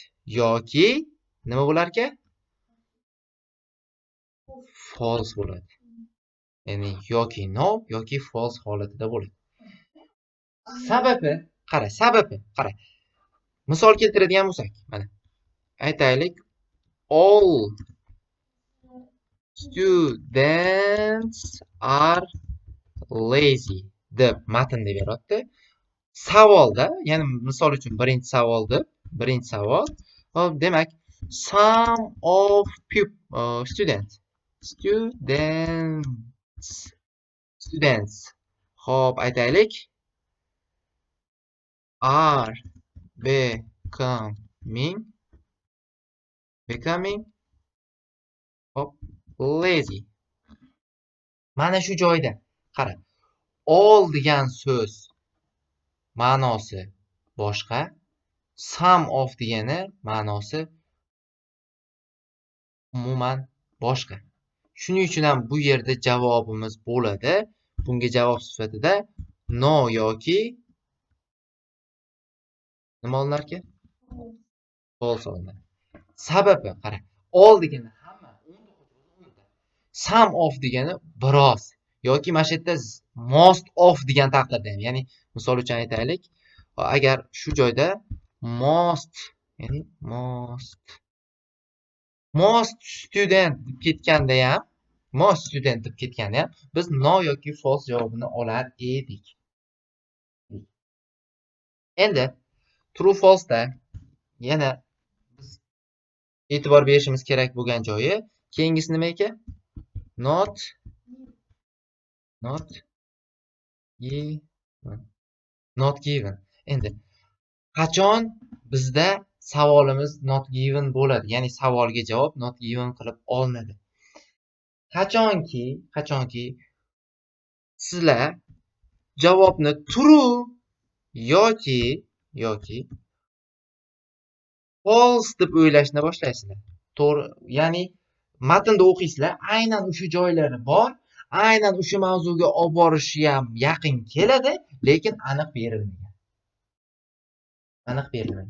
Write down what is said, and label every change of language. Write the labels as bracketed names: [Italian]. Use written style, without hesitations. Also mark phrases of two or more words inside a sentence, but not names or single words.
[Uzbek] Yoki nima bo'lar ekan? False bo'ladi. Ya'ni yoki no yoki false holatida bo'ladi. Sababi, qara. Misol keltiradigan bo'lsak, mana aytaylik, [English] all students are lazy [Uzbek] deb matnda beryapti. Savolda, ya'ni misol uchun birinchi savol, demak, [English] some of students, [Uzbek] xo'p, aytaylik, [English] are becoming lazy. [Uzbek] Mana shu joyda qara. All degan so'z ma'nosi boshqa, [English] some of [Uzbek] degani ma'nosi umuman boshqa. Shuning uchun ham bu yerda javobimiz bo'ladi. Bunga javob sifatida no yoki nima olinar ekan? False olinadi. Sababi qara. All degani hamma, [English] some of [Uzbek] degani biroz yoki mana shu yerda [English] most of [Uzbek] degan taqdirda ham, ya'ni misol uchun aytaylik, agar shu joyda [English] most student [Uzbek] deb ketganda ham [English] most student [Uzbek] deb ketgani ham biz no yoki false javobini olar edik. Endi [English] true false [Uzbek] da yana biz e'tibor berishimiz kerak bo'lgan joyi keyingisi nima ekan? [English] Not given. Not given. [Uzbek] Endi qachon bizda savolimiz [English] not given [Uzbek] bo'ladi, ya'ni savolga javob [English] not given [Uzbek] qilib olinadi? Qachonki sizlar javobni true yoki false deb o'ylashni boshlaysizlar. To'g'ri, ya'ni matnda o'qiysizlar, aynan o'sha joylari bor, aynan o'sha mavzuga olib borishi ham yaqin keladi, lekin aniq berilmagan.